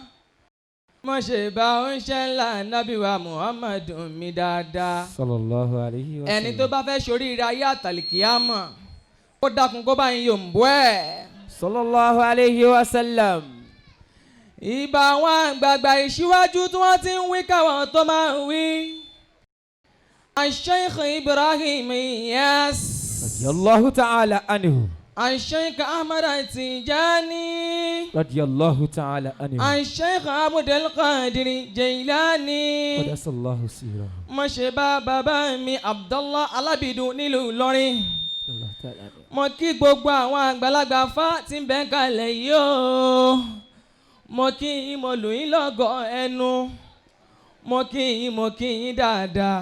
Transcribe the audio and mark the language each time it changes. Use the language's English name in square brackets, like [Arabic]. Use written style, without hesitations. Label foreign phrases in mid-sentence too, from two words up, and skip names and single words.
[Yoruba] Mo ṣe ìbà oúnṣẹ́ ńlá nábì wa Muhammadu mi dáadáa. [Arabic] صلى الله عليه وسلم. [Yoruba] Ẹni tó bá fẹ́ ṣoríire ayé àtàlìkíyámọ̀ kó dákun kó bá yín yòǹbó ẹ̀. [Arabic] صلى الله عليه وسلم. [Yoruba] Ìbà àwọn àgbààgbà ìṣíwájú tí wọ́n ti ń wí káwọn tó máa ń wí. Sheikh Ibrahim Iyas. [Arabic] رضي الله تعالى عنه. [Yoruba] Sheikh Ahmad Tijani. [Arabic] رضي الله تعالى عنه. [Yoruba] Sheikh Abdul Qadir Jailani. [Arabic] قدس الله سره. [Yoruba] Mo ṣe bá bàbá mi Abdullah Alábìdún nílùú Ìlọrin. Mo kí gbogbo àwọn àgbàlagbà fá tí ń bẹ kalẹ̀ yìí o. Mo kí yín, mo lù yín lọ́gọ̀ ẹnu. Mo kí yín, mo kí yín dáadáa.